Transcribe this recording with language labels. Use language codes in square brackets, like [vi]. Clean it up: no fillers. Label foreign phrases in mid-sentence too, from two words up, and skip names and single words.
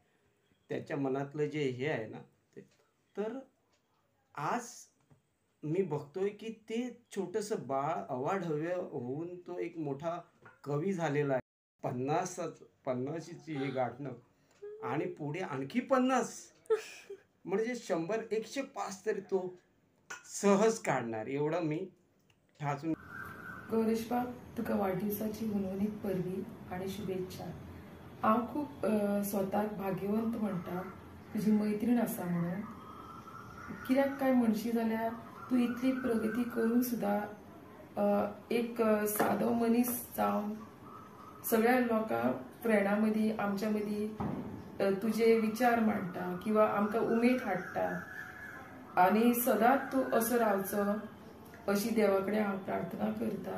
[mr] त्याच्या मनातलं जे हे आहे ना ते, तर आज मी बघतोय की ते छोटंसं बाळ अवाढव्य होऊन तो एक मोठा कवी झालेला आहे. 50ची हे गाठणं आणि पुढे आणखी 50 म्हणजे 100, 105 तरी तो सहज काढणार एवढं मी ठासून. [kok] गौरीश बाब, तुका वाढदिवसाची हुनहुनीत परबी आणि शुभेच्छा. हांव खूब स्वताक भाग्यवंत म्हणटा तुजी मैत्रीण आसा म्हणून. कित्याक काय म्हणशी जाल्यार तूं इतली प्रगती करून सुद्दां एक सादो मनीस जावन सगळ्या लोकांक फ्रेंडां मदीं आमच्या मदीं तुजे विचार मांडटा किंवा आमकां उमेद हाडटा आनी सदांच तूं असो रावचो अशी देवा कडेन हांव प्रार्थना करता.